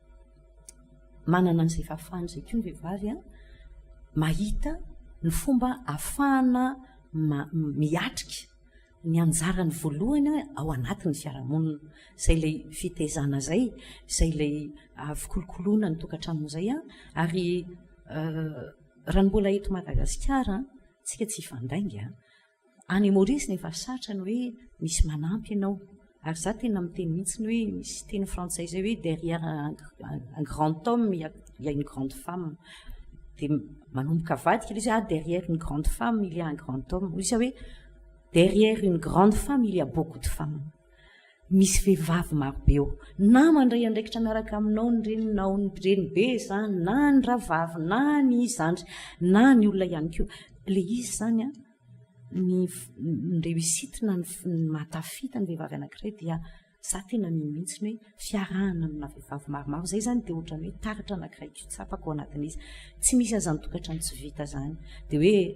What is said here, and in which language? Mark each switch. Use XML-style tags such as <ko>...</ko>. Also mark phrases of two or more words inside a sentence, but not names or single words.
<mg>manana an'izay fahafahany zay ko ny vehivavy mahita ny fomba ahafahana miatrika ny anjarany voalohany ao anatin'ny fiarahamonina izay ilay fitezana zay izay ilay fikolokoloana ny tokantrano zay ary raha ny mbola eto Madagasikara tsika tsy hifandainga any Maurice nefa satrany hoe misy manampy ianao ary za tena miteny mihitsiny hoe misy teny frantsay zay hoe</mg> <fr>derrière un grand homme il y a une grande femme</fr> <mg>dia manomboka vadika izy</mg> <fr>derrière une grande femme il y a un grand homme</fr> <mg>izy hoe</mg> <fr>derrière une grande femme il y a beaucoup de femmes</fr> <mg>misy vehivavy marobe eo na mandray andraikitra miaraka aminao ny reninao ny renibe zany na ny ravavy na ny zandry na ny olona ihany koa le izy zany ny réussite na ny mahatafita ny vehivavy anankiray dia za tena mihitsiny hoe fiarahana amina vehivavy maromaro zay zany dia ohatrany hoe taratra anankiray ko tsapako ao anatin'izy tsy misy azany tokantrano tsy vita zany dia hoe</mg>